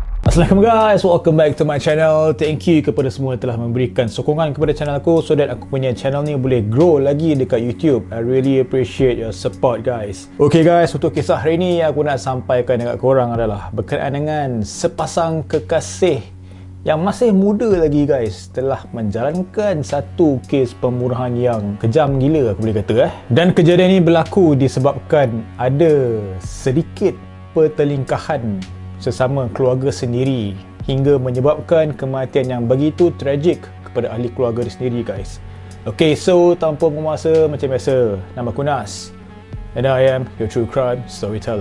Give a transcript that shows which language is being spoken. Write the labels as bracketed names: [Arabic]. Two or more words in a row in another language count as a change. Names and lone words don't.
[English] Assalamualaikum guys, welcome back to my channel. Thank you [Malay] kepada semua yang telah memberikan sokongan kepada channel aku [English] so that [Malay] aku punya channel ni boleh grow lagi dekat YouTube. [English] I really appreciate your support guys. Okay guys, [Malay] untuk kisah hari ni aku nak sampaikan dekat korang adalah berkenaan dengan sepasang kekasih yang masih muda lagi guys telah menjalankan satu kes pembunuhan yang kejam gila aku boleh kata Dan kejadian ni berlaku disebabkan ada sedikit pertelingkahan sesama keluarga sendiri hingga menyebabkan kematian yang begitu tragik kepada ahli keluarga dia sendiri guys. Okay, so tanpa membuang masa, macam biasa, nama aku Nas [English] and I am your true crime storyteller.